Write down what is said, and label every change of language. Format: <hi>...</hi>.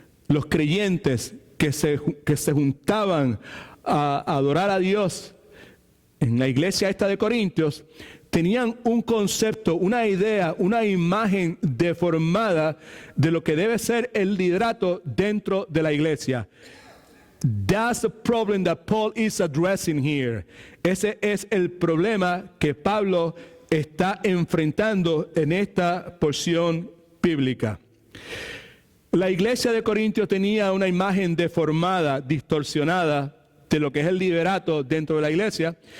<es>Los creyentes que se juntaban a adorar a Dios en la iglesia esta de Corintios, tenían un concepto, una idea, una imagen deformada de lo que debe ser el liderato dentro de la iglesia.</es> <en>That's the problem that Paul is addressing here.</en> <es>Ese es el problema que Pablo está enfrentando en esta porción bíblica. La iglesia de Corintios tenía una imagen deformada, distorsionada de lo que es el liderato dentro de la iglesia.</es>